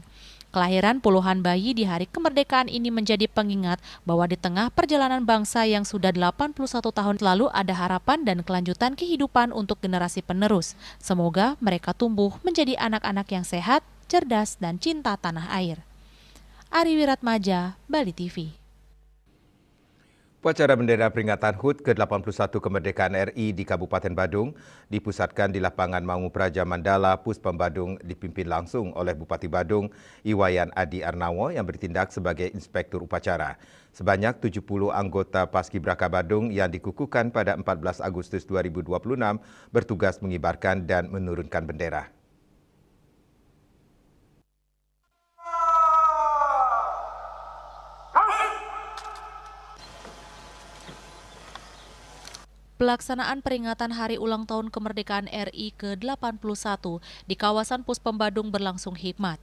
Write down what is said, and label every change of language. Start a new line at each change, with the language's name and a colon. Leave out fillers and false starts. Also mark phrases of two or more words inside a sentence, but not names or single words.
Indonesian: Kelahiran puluhan bayi di Hari Kemerdekaan ini menjadi pengingat bahwa di tengah perjalanan bangsa yang sudah 81 tahun lalu ada harapan dan kelanjutan kehidupan untuk generasi penerus. Semoga mereka tumbuh menjadi anak-anak yang sehat, cerdas, dan cinta tanah air. Ari Wiratmaja, Bali TV. Upacara bendera peringatan HUT ke-81 kemerdekaan RI di Kabupaten Badung dipusatkan di lapangan Mangu Praja Mandala, Puspom Badung, dipimpin langsung oleh Bupati Badung, Iwayan Adi Arnawo yang bertindak sebagai inspektur upacara. Sebanyak 70 anggota Paskibraka Badung yang dikukuhkan pada 14 Agustus 2026 bertugas mengibarkan dan menurunkan bendera. Pelaksanaan peringatan Hari Ulang Tahun Kemerdekaan RI ke-81 di kawasan Puspom Badung berlangsung hikmat.